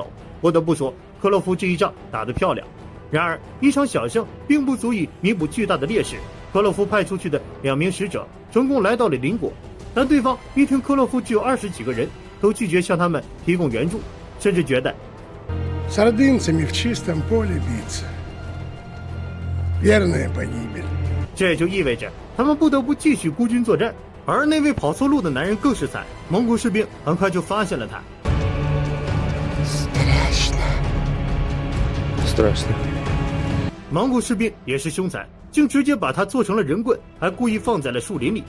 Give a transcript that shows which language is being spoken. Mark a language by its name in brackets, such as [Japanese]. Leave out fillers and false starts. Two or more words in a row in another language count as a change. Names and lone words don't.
[Chinese] 不得不说，克洛夫这一仗打得漂亮。然而，一场小胜并不足以弥补巨大的劣势。克洛夫派出去的2名使者成功来到了邻国，但对方一听克洛夫只有20几个人，都拒绝向他们提供援助，甚至觉得 [Russian] С ордынцами в чистом поле биться. Верная погибель. [Chinese] 这就意味着他们不得不继续孤军作战。而那位跑错路的男人更是惨，蒙古士兵很快就发现了他。 [Russian] Страшно. [Chinese] 蒙古士兵也是凶残，竟直接把他做成了人棍，还故意放在了树林里。